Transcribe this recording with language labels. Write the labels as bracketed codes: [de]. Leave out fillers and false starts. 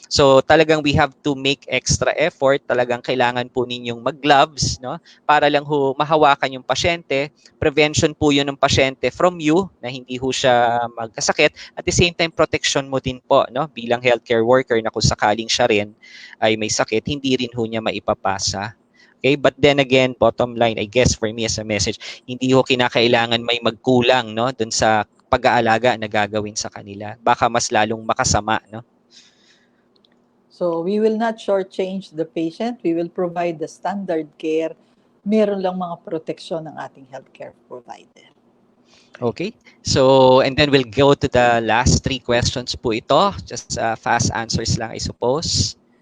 [tl] So talagang [en] we have to make extra effort. [tl] Talagang kailangan po ninyong mag-gloves, no? Para lang ho mahawakan yung pasyente. Prevention po yun ng pasyente [en] from you [tl] na hindi ho siya magkasakit. [en] At the same time, [tl] protection mo din po, no? Bilang healthcare worker na kung sakaling siya rin ay may sakit, hindi rin ho niya maipapasa. [en] Okay, but then again, bottom line, I guess for me as a message, [tl] hindi ho kinakailangan may magkulang, no, dun sa pag-aalaga na gagawin sa kanila. Baka mas lalong makasama, no? [en] So we will not shortchange the patient. We will provide the standard care. [tl] Meron lang mga proteksyon ng ating healthcare provider. [en] Okay. So, and then we'll go to the last 3 questions [tl] po ito. [en] Just fast answers [tl] lang, [en] I suppose.